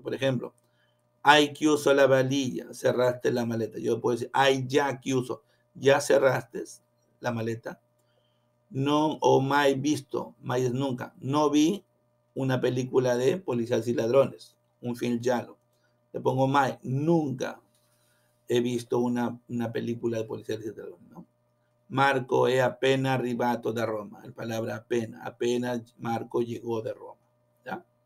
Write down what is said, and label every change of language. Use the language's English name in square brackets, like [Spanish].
[Spanish] Por ejemplo, [Italian] hai chiuso la valilla, [Spanish] cerraste la maleta. Yo puedo decir, [Italian] hai già chiuso, [Spanish] ya cerraste la maleta. [Italian] No o mai visto, [Spanish] mai es nunca. No vi una película de policías y ladrones, [Italian] un film giallo. [Spanish] Le pongo mai, nunca he visto una película de policías y ladrones, ¿no? [Italian] Marco è appena arrivato da Roma. [Spanish] La palabra apenas Marco llegó de Roma. ¿Ya?